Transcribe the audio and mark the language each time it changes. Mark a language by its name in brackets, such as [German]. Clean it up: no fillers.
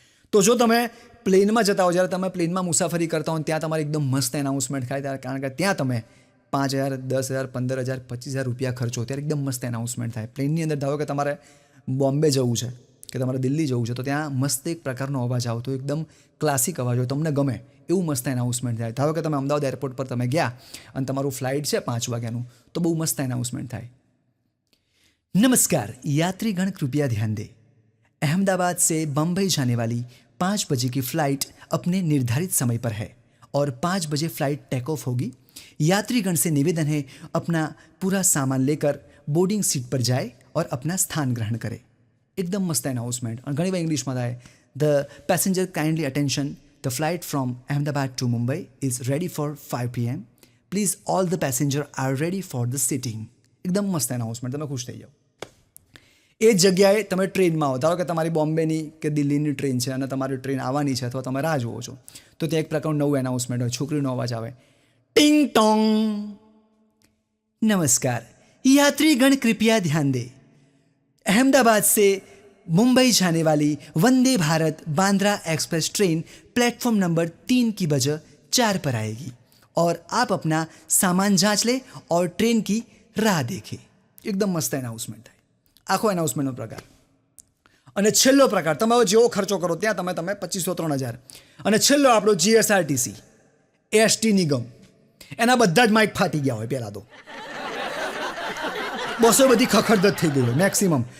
[Gujarati] તો જો તમે પ્લેનમાં જતા હો, જ્યારે તમે પ્લેનમાં મુસાફરી કરતા હો ત્યાં તમારે એકદમ મસ્ત એનાઉન્સમેન્ટ થાય, કારણ કે ત્યાં તમે 5,000, 10,000, 15,000, 25,000 રૂપિયા ખર્ચો, ત્યારે એકદમ મસ્ત એનાઉન્સમેન્ટ થાય. પ્લેનની અંદર ધારો કે તમારે બોમ્બે જવું છે કે તમારે દિલ્હી જવું છે તો ત્યાં મસ્ત એક પ્રકારનો અવાજ આવતો, એકદમ ક્લાસિક અવાજ હોય, તમને ગમે એવું મસ્ત એનાઉન્સમેન્ટ થાય. ધારો કે તમે અમદાવાદ એરપોર્ટ પર તમે ગયા અને તમારું ફ્લાઇટ છે 5 વાગ્યાનું, તો બહુ મસ્ત એનાઉન્સમેન્ટ થાય. [Hindi] नमस्कार यात्रीगण, कृपया ध्यान दें, अहमदाबाद से बम्बई जाने वाली 5 बजे की फ्लाइट अपने निर्धारित समय पर है और 5 बजे फ्लाइट टेक ऑफ होगी. यात्रीगण से निवेदन है अपना पूरा सामान लेकर बोर्डिंग सीट पर जाए और अपना स्थान ग्रहण करें. एकदम मस्त एनाउंसमेंट. [English] और [Gujarati] घણી વાર ઇંગ્લિશમાં થાય, [English] The passenger kindly attention, the flight from Ahmedabad to Mumbai is ready for 5 PM. Please all the passenger are ready for the sitting. [Gujarati] એકદમ મસ્ત એનાઉન્સમેન્ટ, તમે ખુશ થઈ જાઓ. એ જ જગ્યાએ તમે ટ્રેનમાં આવો, ધારો કે તમારી બોમ્બેની કે દિલ્હીની ટ્રેન છે અને તમારી ટ્રેન આવવાની છે અથવા તમે રાહ જુઓ છો, તો ત્યાં એક પ્રકારનું નવું એનાઉન્સમેન્ટ હોય, છોકરીનો અવાજ આવે, ટિંગ ટોંગ. [Hindi] नमस्कार यात्रीगण, कृपया ध्यान दें, अहमदाबाद से मुंबई जाने वाली Vande Bharat Bandra express train platform number 3 की बजह 4 पर आएगी और आप अपना सामान जांच लें और ट्रेन की राह देखें. [Gujarati] એકદમ મસ્ત એનાઉન્સમેન્ટ થાય, આખો એનાઉન્સમેન્ટનો પ્રકાર. અને છેલ્લો પ્રકાર, તમે જેવો ખર્ચો કરો ત્યાં તમે 2,500-3,000. અને છેલ્લો આપણો GSRTC, ST નિગમ, એના બધા જ માઇક ફાટી ગયા હોય. પહેલાં તો બસો બધી ખખડધજ થઈ ગઈ હોય મેક્સિમમ.